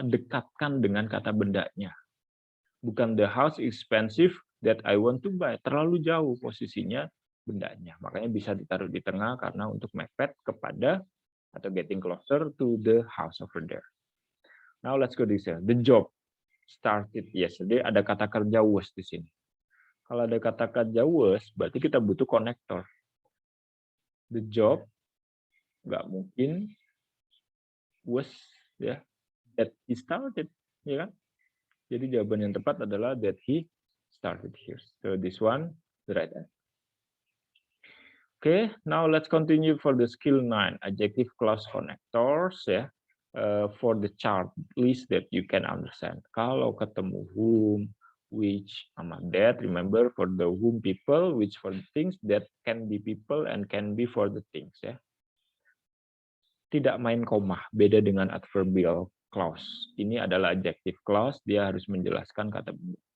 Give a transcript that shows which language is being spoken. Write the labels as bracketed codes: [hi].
[id] Dekatkan dengan kata bendanya. Bukan [en] the house expensive that I want to buy. [id] Terlalu jauh posisinya bendanya. Makanya bisa ditaruh di tengah karena untuk mepet kepada atau [en] getting closer to the house over there. Now let's go this here. The job started yesterday. [id] Ada kata kerja was di sini. Kalau ada kata kerja was, berarti kita butuh konektor. The job nggak mungkin was ya [en] that he started, [id] ya kan? Jadi jawaban yang tepat adalah [en] that he started here. So this one the right answer. Okay, now let's continue for the skill 9 adjective clause connectors ya. For the chart list that you can understand. [id] Kalau ketemu [en] whom, which, sama that, remember for the whom people, which for the things, that can be people and can be for the things ya. [id] Tidak main koma, beda dengan adverbial clause. Ini adalah adjective clause, dia harus menjelaskan kata benda.